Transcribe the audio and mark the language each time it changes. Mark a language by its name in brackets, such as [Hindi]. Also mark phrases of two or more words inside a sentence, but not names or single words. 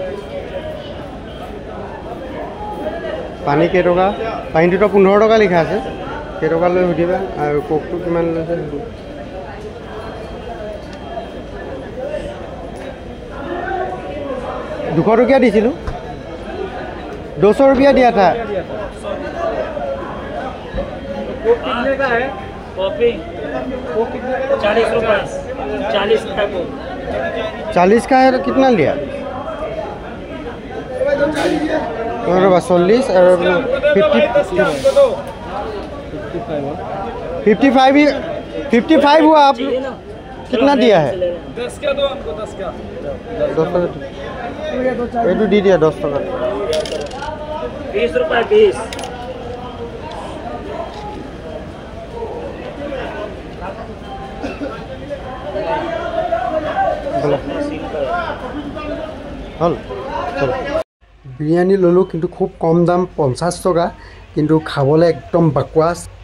[Assamese] পানী কেইটকা পানীটোতো 15 টকা লিখা আছে কেইটকা লৈ সুধিবা আৰু কোকটো কিমান লৈছে 200 रुपया দিছিলোঁ 200 [Hindi] रुपया दिया था कितने का है कॉफी 40 रुपये 40 का 40 का है तो कितना लिया 40 और 55 हुआ आप कितना दिया है 10 का दो हमको 10 का ये तो दी दिया 10 टका 20 रुपये 20 [Assamese] হল বিৰিয়ানী ল'লোঁ কিন্তু খুব কম দাম 50 টকা কিন্তু খাবলৈ একদম বাকৱাছ